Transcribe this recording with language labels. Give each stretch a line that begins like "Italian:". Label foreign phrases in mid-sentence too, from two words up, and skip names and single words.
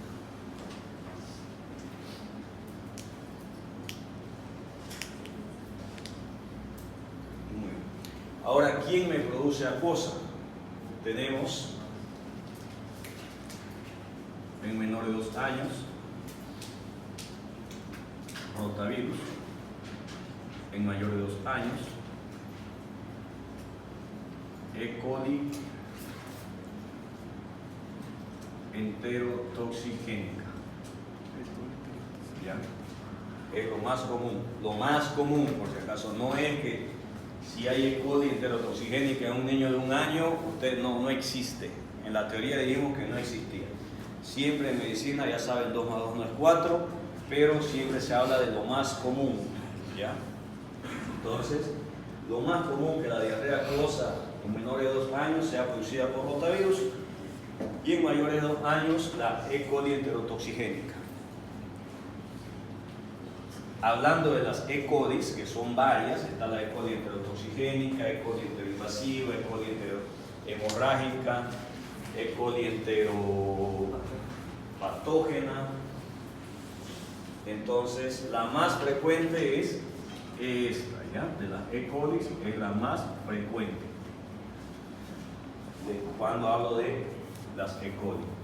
Spanish: Muy bien. Ahora, ¿quién me produce acuosa? Tenemos en menor de 2 años rotavirus, en mayor de 2 años E. coli enterotoxigénica. ¿Ya? Es lo más común, por si acaso. No es que si hay E. coli enterotoxigénica en un niño de 1 año, usted no existe. En la teoría dijimos que no existía. Siempre en medicina, ya saben, 2 más 2 no es 4, pero siempre se habla de lo más común. ¿Ya? Entonces, lo más común que la diarrea acuosa en menores de 2 años sea producida por rotavirus y en mayores de 2 años la E. coli enterotoxigénica. Hablando de las E. colis, que son varias, está la E. coli enterotoxigénica, E. coli enteroinvasiva, E. coli enterohemorrágica, E. coli enteropatógena. Entonces, la más frecuente es esta, ¿ya? De las E. coli es la más frecuente. Cuando hablo de las E. coli.